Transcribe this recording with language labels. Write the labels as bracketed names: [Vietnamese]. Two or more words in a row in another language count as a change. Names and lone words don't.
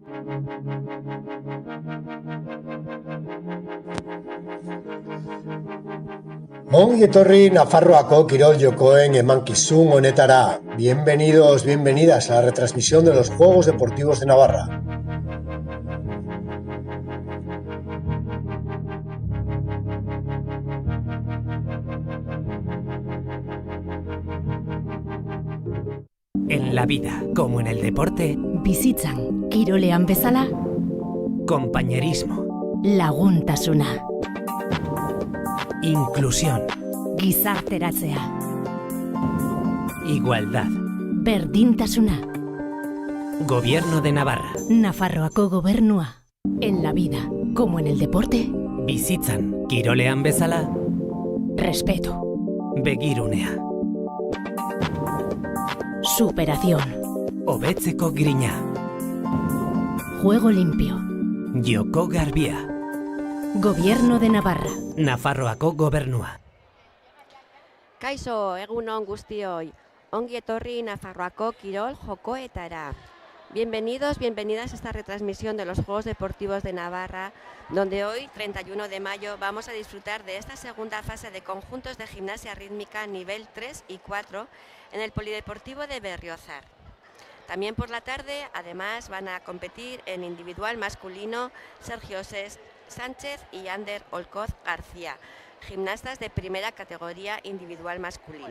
[Basque] Ongi etorri Nafarroako kirol jokoen emankizun honetara. [Spanish] Bienvenidos, bienvenidas a la retransmisión de los Juegos Deportivos de Navarra. En la vida, como en el deporte, [Basque] bizitzan, kirolean bezala, [Spanish] compañerismo, [Basque] laguntasuna, [Spanish] inclusión, [Basque] gizarteratzea, [Spanish] igualdad, [Basque] berdintasuna, [Spanish] Gobierno de Navarra, [Basque] Nafarroako gobernua. [Spanish] En la vida, como en el deporte, [Basque] bizitzan, kirolean bezala, [Spanish] respeto, [Basque] begirunea, [Spanish] superación, [Basque] hobetzeko grina, [Spanish] juego limpio, [Basque] joko garbia, [Spanish] Gobierno de Navarra. [Basque] Nafarroako gobernua. Kaixo, egunon guztioi. Ongi etorri Nafarroako kirol jokoetara. [Spanish] Bienvenidos, bienvenidas a esta retransmisión de los Juegos Deportivos de Navarra, donde hoy, 31 de mayo, vamos a disfrutar de esta segunda fase de conjuntos de gimnasia rítmica nivel 3 y 4 en el Polideportivo de Berriozar. También por la tarde, además, van a competir en individual masculino Sergio Sánchez y Ander Olcoz García, gimnastas de primera categoría individual masculino.